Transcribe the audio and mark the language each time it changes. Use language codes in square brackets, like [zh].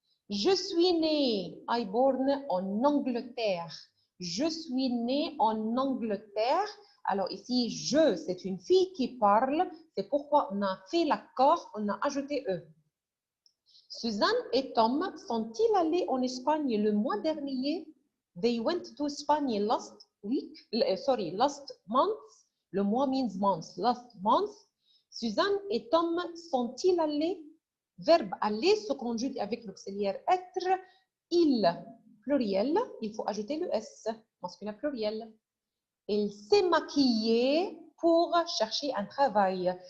[fr] Je suis né, [en] I born [fr] en Angleterre. Je suis né en Angleterre. Alors ici, je, c'est une fille qui parle. C'est pourquoi on a fait l'accord, on a ajouté E. Suzanne et Tom sont-ils allés en Espagne le mois dernier? [en] They went to Spain last week, last month. [fr] Le mois [en] means month, last month. [fr] Suzanne et Tom sont-ils allés? Verbe aller se conjugue avec l'auxiliaire être. Il, pluriel, il faut ajouter le S, masculin pluriel. Il s'est maquillé pour chercher un travail.